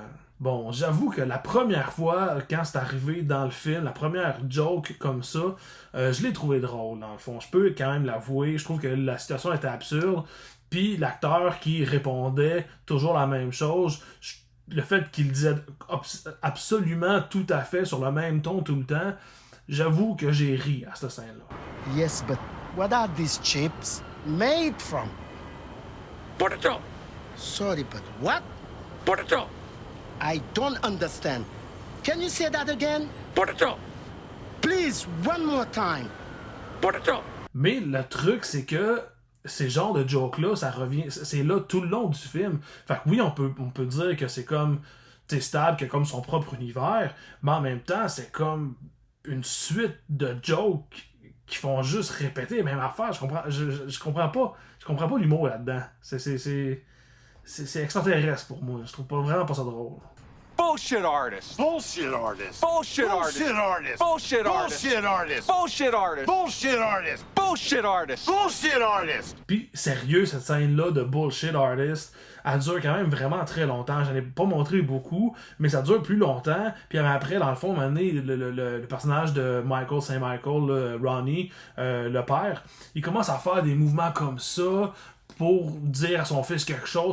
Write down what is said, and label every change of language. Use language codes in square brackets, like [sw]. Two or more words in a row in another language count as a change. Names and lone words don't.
[fr] Bon, j'avoue que la première fois, quand c'est arrivé dans le film, la première joke comme ça, je l'ai trouvé drôle, dans le fond. Je peux quand même l'avouer. Je trouve que la situation était absurde. Puis l'acteur qui répondait toujours la même chose, le fait qu'il disait absolument tout à fait sur le même ton tout le temps, J'avoue que j'ai ri à cette scène-là. [en] Yes, but what are these chips made from? Potato! Sorry, but what? Potato! I don't understand. Can you say that again? Potato! Please, one more time. Potato! [fr] Mais le truc, c'est que ces genres de jokes-là, ça revient, c'est là tout le long du film. Fait que oui, on peut dire que c'est comme, Stab qui a comme son propre univers, mais en même temps, c'est comme une suite de jokes qui font juste répéter la même affaire. Je comprends pas l'humour là-dedans. C'est extraterrestre pour moi. Je trouve vraiment pas ça drôle. [en] Bullshit artist! Bullshit artist. Bullshit artist! Bullshit artist. Bullshit artist! Bullshit artist. Bullshit artist! Bullshit artist. Bullshit artist! Bullshit artist. [fr] Puis, sérieux, cette scène-là de Bullshit Artist, elle dure quand même vraiment très longtemps. J'en ai pas montré beaucoup, mais ça dure plus longtemps. Puis après, dans le fond, à un moment donné, le personnage de Michael St. Michael, Ronnie, le père, il commence à faire des mouvements comme ça pour dire à son fils quelque chose.